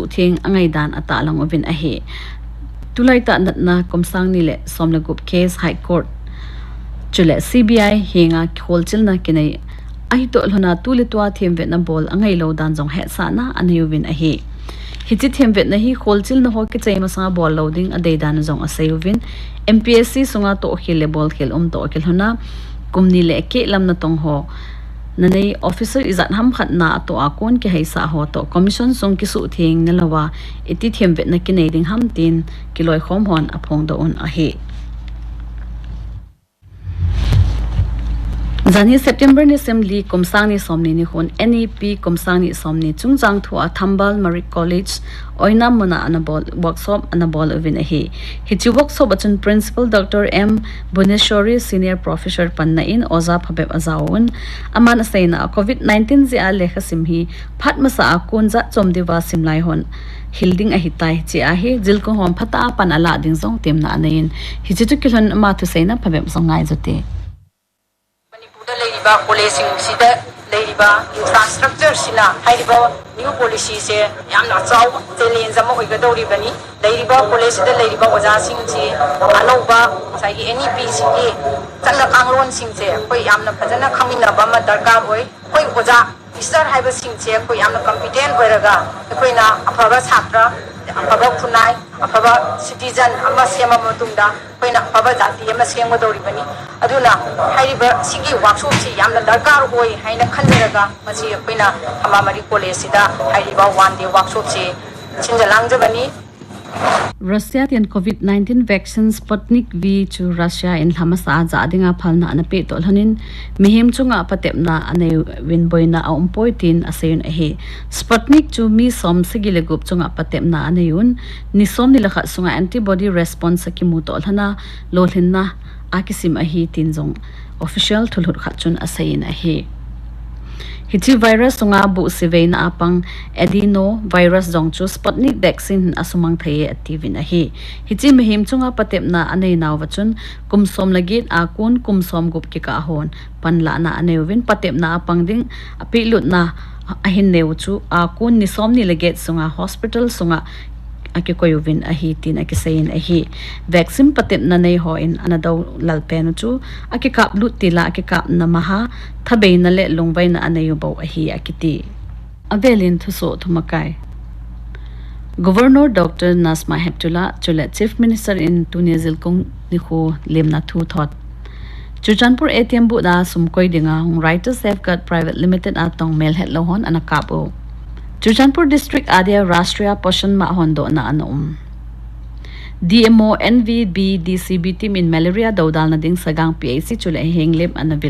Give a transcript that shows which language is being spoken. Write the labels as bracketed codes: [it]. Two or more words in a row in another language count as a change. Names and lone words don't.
[tcz] thing angai dan ata lang ovin a hi tulai ta na kumsang nile somna gup case high court chule CBI hinga kholchil na kinai ai to lhona tulitwa them vet na ball angai lo dan jong he sa na ane win a hi hichi them vet na hi kholchil na ho ke chei masanga ball loading a deidan jong a sayuvin MPSC sunga to khile ball khel to khel hona kumni le ke lam na tong ho nanei officer izat ham khat na to akon ke haisa ho to commission sung ki su thing na lawa eti them vet na kinai ding ham tin kiloi khom hon aphong do on a he Zani September ni semli kumsang ni somni ni hon NEP kumsang ni somni chungchang thua Thambal Marik College oina mona anabol workshop anabol ovin ahi hichi workshop achun principal Dr. M Buneshwari senior professor panna in oza phabeb azaun aman asaina COVID-19 zia lekha simhi phatmasa akunza chomdiwa simlai hon hilding ahi tai chi ahi jilko hom phata panala ding jong temna anain hichi tu kilhon ma thu seina phabeb zongai jote [mni] Policy sida leiba infrastructure sina haiba [en] new policy [mni] se yamna chaw challenge ama hoigadori bani leiba policy da leiba oja sing chi anoba sai NEP sigi challa kanglon sing che koi yamna phajana khamina ba ma darkar hoi koi oja sir haiba sing che koi yamna competent hoiraga koi na aphaba chhatra aphaba khunai aphaba citizen ama sema matungda koi na aphaba jati ama sema dori bani aduna haiba sigi workshop si yamna darkar hoi haina khanjaraga masi koina Hamamari college sida haiba [en] one day workshop [mni] si chinjalang jabani [tcz] Russia tian COVID-19 vaccine Sputnik V to Russia in Hamasa zadinga phalna anape tolhanin mihim chunga patepna ane winboina a umpoitin aseun ahe Sputnik to mi som sigile gup chunga patepna aneyun nisom nilakha sunga [en] antibody response [tcz] ki mu tolhana lolhinna akisim ahi tinjong official thulhur khachun asain ahe Hichi virus sunga bu siveina apang adeno virus jongchu Sputnik vaccine asumang thaye activin ahi hichi mehim chunga patepna anei nawachun kumsom lagit akun kumsom gup ki ka hon panla na anewin patepna apang ding apilut na ahin neuchu akun nisom ni laget sunga hospital sunga ake koyuvin ahi tin ake sayin ahi vaccine patep na nei ho in anadaw lalpen chu ake kap lut tila ake kap na maha thabe na le lungbai na anayu baw ahi akiti avelin thuso thumakai Governor Dr. Nasma Heptullah chule Chief Minister in Tunisia kong nikho lemna thu thot Chuchanpur ATM bu da sumkoi dinga Writer Safeguard Private Limited atong melhet lohon anakapo Chuchanpur District Adia Rashtriya Poshan Mahondo na anom. DMO NVB DCB team in malaria daudal na ding sagang PAC chule henglem anavilo.